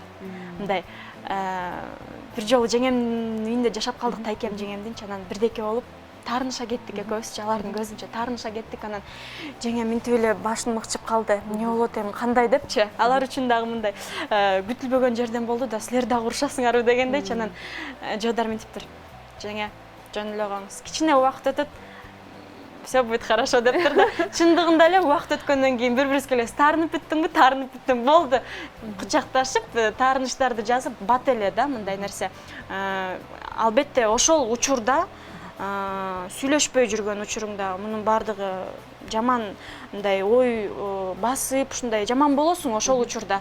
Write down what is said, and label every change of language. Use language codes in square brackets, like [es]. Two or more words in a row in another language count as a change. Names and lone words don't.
[ky] Мындай бир жолу жеңемдин үйүндө жашап калдык, тайкем жеңемдинчи, анан бирдеке болуп таарыныша кеттик экөөбүзчү, алардын көзүнчө таарыныша кеттик. Анан жеңем минтип эле башын мыкчып калды. Эмне болот эми, кандай депчи. Алар үчүн дагы мындай күтүлбөгөн жерден болду да, силер дагы урушасыңарбы дегендейчи. Анан жooдар минтиптир. Жеңе, жөн эле коңуз. Кичине убакыт өтөт, [ru] все будет хорошо [ky] дептир да. Чындыгында эле убакыт өткөндөн кийин бири-бирибизге эле таарынып бүттүң, болду. Кучакташып, таарыныштарды жазып бат эле да мындай нерсе. Албетте ошол учурда сүйлөшпөй жүргөн учуруңда мунун баардыгы жаман мындай ой басып ушундай жаман болосуң ошол учурда.